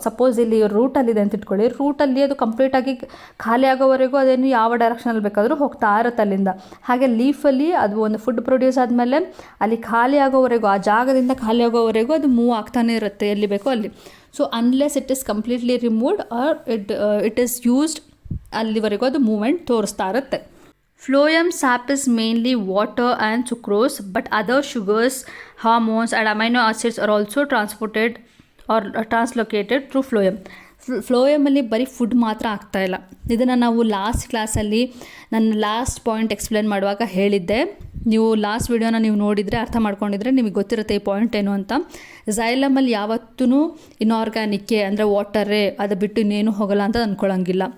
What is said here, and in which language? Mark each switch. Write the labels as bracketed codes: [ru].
[kn] Suppose ಇಲ್ಲಿ ರೂಟಲ್ಲಿದೆ ಅಂತ ಇಟ್ಕೊಳ್ಳಿ, ರೂಟಲ್ಲಿ ಅದು ಕಂಪ್ಲೀಟಾಗಿ ಖಾಲಿ ಆಗೋವರೆಗೂ ಅದೇನು ಯಾವ ಡೈರೆಕ್ಷನಲ್ಲಿ ಬೇಕಾದರೂ ಹೋಗ್ತಾ ಇರುತ್ತೆ ಅಲ್ಲಿಂದ. ಹಾಗೆ ಲೀಫಲ್ಲಿ ಅದು ಒಂದು ಫುಡ್ ಪ್ರೊಡ್ಯೂಸ್ ಆದಮೇಲೆ ಅಲ್ಲಿ ಖಾಲಿ ಆಗೋವರೆಗೂ, ಆ ಜಾಗದಿಂದ ಖಾಲಿ ಆಗೋವರೆಗೂ ಅದು ಮೂವ್ ಆಗ್ತಾನೆ ಇರುತ್ತೆ ಎಲ್ಲಿ ಬೇಕೋ ಅಲ್ಲಿ. [en] so unless it is completely removed or it is used, [kn] ಅಲ್ಲಿವರೆಗೂ ಅದು ಮೂವ್ಮೆಂಟ್ ತೋರಿಸ್ತಾ ಇರುತ್ತೆ. [en] Phloem sap is mainly water and sucrose, but other sugars, hormones and amino acids are also transported or translocated through phloem. [kn] ಫ್ಲೋಯಮಲ್ಲಿ ಬರೀ food ಮಾತ್ರ ಆಗ್ತಾ ಇಲ್ಲ. ಇದನ್ನು ನಾವು ಲಾಸ್ಟ್ ಕ್ಲಾಸಲ್ಲಿ ನನ್ನ ಲಾಸ್ಟ್ ಪಾಯಿಂಟ್ ಎಕ್ಸ್ಪ್ಲೇನ್ ಮಾಡುವಾಗ ಹೇಳಿದ್ದೆ. ನೀವು ಲಾಸ್ಟ್ ವಿಡಿಯೋನ ನೀವು ನೋಡಿದರೆ, ಅರ್ಥ ಮಾಡ್ಕೊಂಡಿದ್ರೆ ನಿಮಗೆ ಗೊತ್ತಿರುತ್ತೆ ಈ ಪಾಯಿಂಟ್ ಏನು ಅಂತ. ಝೈಲಮಲ್ಲಿ ಯಾವತ್ತೂ ಇನ್ಆರ್ಗ್ಯಾನಿಕ್ಕೇ, ಅಂದರೆ ವಾಟರೇ, ಅದು ಬಿಟ್ಟು ಇನ್ನೇನು ಹೋಗಲ್ಲ ಅಂತ ಅಂದ್ಕೊಳ್ಳೋಂಗಿಲ್ಲ.